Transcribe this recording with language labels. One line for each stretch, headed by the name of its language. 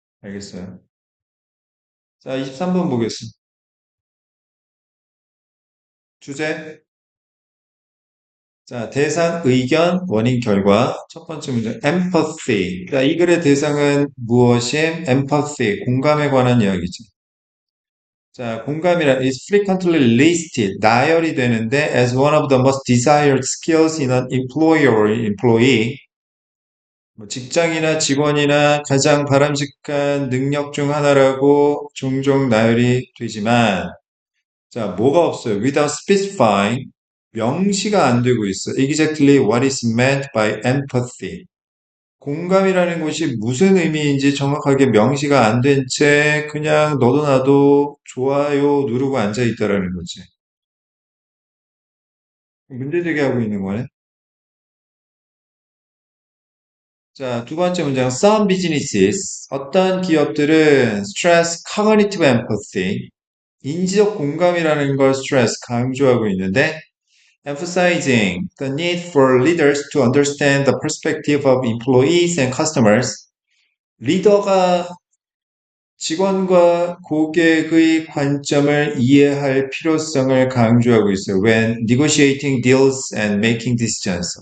Korean: 알겠어요? 자, 23번 보겠습니다. 주제. 자, 대상, 의견, 원인, 결과. 첫 번째 문제, empathy. 자, 이 글의 대상은 무엇임? empathy, 공감에 관한 이야기지. 자, 공감이란
English: is frequently listed,
Korean: 나열이 되는데
English: as one of the most desired skills in an employer or employee.
Korean: 뭐 직장이나 직원이나 가장 바람직한 능력 중 하나라고 종종 나열이 되지만, 자, 뭐가 없어요?
English: Without specifying,
Korean: 명시가 안 되고 있어.
English: Exactly what is meant by empathy.
Korean: 공감이라는 것이 무슨 의미인지 정확하게 명시가 안 된 채 그냥 너도 나도 좋아요 누르고 앉아 있다라는 거지. 문제 제기하고 있는 거네. 자, 두 번째 문장.
English: Some businesses.
Korean: 어떤 기업들은
English: stress cognitive empathy.
Korean: 인지적 공감이라는 걸
English: stress
Korean: 강조하고 있는데
English: emphasizing the need for leaders to understand the perspective of employees and customers.
Korean: 리더가 직원과 고객의 관점을 이해할 필요성을 강조하고 있어요.
English: When negotiating deals and making decisions.